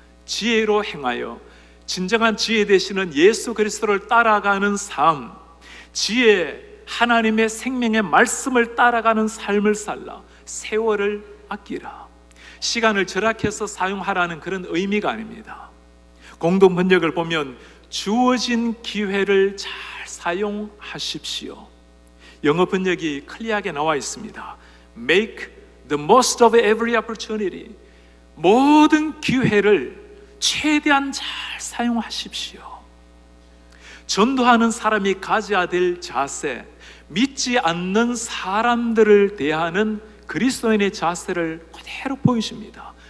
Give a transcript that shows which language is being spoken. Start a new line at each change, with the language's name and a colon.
Korean: 지혜로 행하여, 진정한 지혜 되시는 예수 그리스도를 따라가는 삶, 지혜, 하나님의 생명의 말씀을 따라가는 삶을 살라. 세월을 아끼라. 시간을 절약해서 사용하라는 그런 의미가 아닙니다. 공동 번역을 보면 주어진 기회를 잘 사용하십시오. 영어 번역이 클리어하게 나와 있습니다.
English: Make the most of every opportunity.
Korean: 모든 기회를 최대한 잘 사용하십시오. 전도하는 사람이 가져야 될 자세, 믿지 않는 사람들을 대하는 그리스도인의 자세를 그대로 보여줍니다.